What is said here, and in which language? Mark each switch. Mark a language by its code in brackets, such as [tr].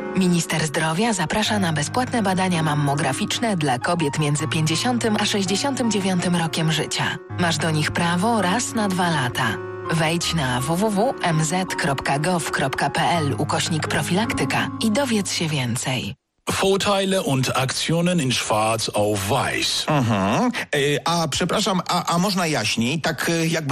[pl] Minister Zdrowia zaprasza na bezpłatne badania mammograficzne dla kobiet między 50 a 69 rokiem życia. Masz do nich prawo raz na 2 lata. Wejdź na www.mz.gov.pl/profilaktyka i dowiedz się więcej. [de] Vorteile und Aktionen in Schwarz auf Weiß. [pl] Mhm. A przepraszam, a można jaśniej, tak jakby...